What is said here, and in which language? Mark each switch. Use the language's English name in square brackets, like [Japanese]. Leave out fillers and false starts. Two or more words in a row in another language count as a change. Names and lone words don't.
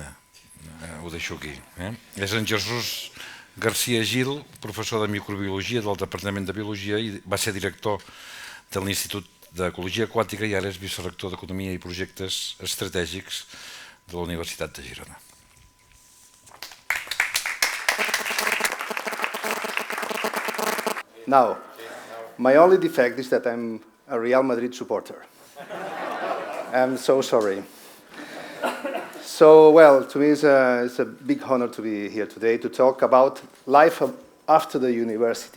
[Catalan] Ho deixo aquí. És en Jesús Garcia-Gil, professor de microbiologia del Departament de Biologia i va ser director de l'Institut d'Ecologia Aquàtica i ara és vicerector d'Economia i Projectes Estratègics de la Universitat de Girona. [English] Now, my only defect is that I'm a Real Madrid supporter. I'm so sorry. So, well, to me it's a big honor to be here today to talk about life after the university.